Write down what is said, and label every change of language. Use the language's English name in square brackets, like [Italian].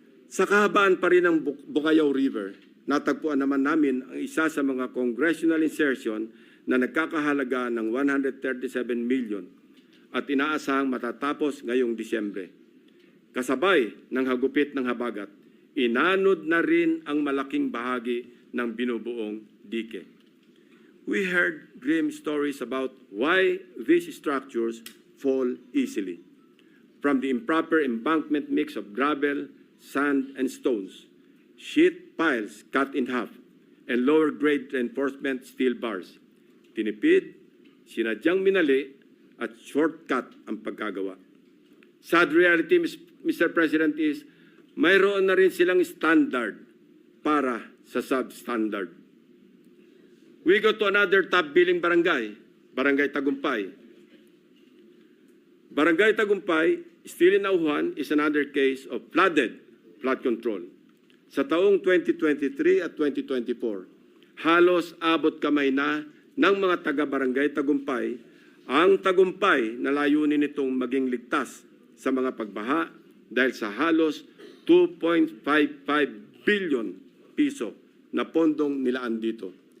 [Filipino] Sa kahabaan pa rin ng Bukayaw River, natagpuan naman namin ang isa sa mga congressional insertion na nagkakahalaga ng 137 million at inaasahang matatapos ngayong Disyembre. Kasabay ng hagupit ng habagat, inanod na rin ang malaking bahagi ng binubuong dike. [English] We heard grim stories about why these structures fall easily. From the improper embankment mix of gravel, sand, and stones, sheet piles cut in half, and lower-grade reinforcement steel bars. [Filipino] Tinipid, sinadyang minali, at shortcut ang pagkagawa. [English] Sad reality, Mr. President, is [Filipino] mayroon na rin silang standard para sa substandard. [English] We go to another top-billing barangay, Barangay Tagumpay. Barangay Tagumpay, still in Nauhan, is another case of flood control. [Filipino] Sa taong 2023 at 2024, halos abot kamay na ng mga taga-Barangay Tagumpay ang tagumpay na layunin nitong maging ligtas sa mga pagbaha dahil sa halos 2.55 billion piso na pondong nilaan dito.